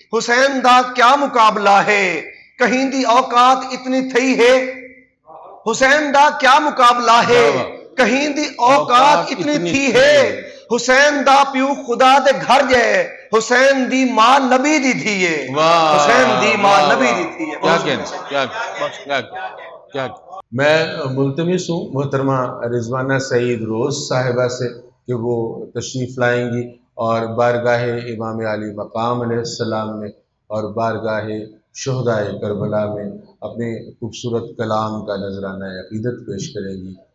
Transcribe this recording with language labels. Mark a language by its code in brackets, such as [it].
[skr] حسین دا کیا مقابلہ ہے, کہیں دی اوقات اتنی تھی ہے, حسین دا کیا مقابلہ ہے, کہیں دی اوقات اتنی تھی ہے. حسین دا پیو خدا دے گھر جائے, حسین دی ماں نبی دی تھی ہے, حسین دی ماں نبی دی تھی ہے. [ur] کیا میں ملتمس ہوں محترمہ رضوانہ سعید روز صاحبہ سے کہ وہ تشریف لائیں گی اور بارگاہ امام علی مقام علیہ السلام میں اور بارگاہ شہدائے کربلا میں اپنے خوبصورت کلام کا نذرانہ عقیدت پیش کریں گی.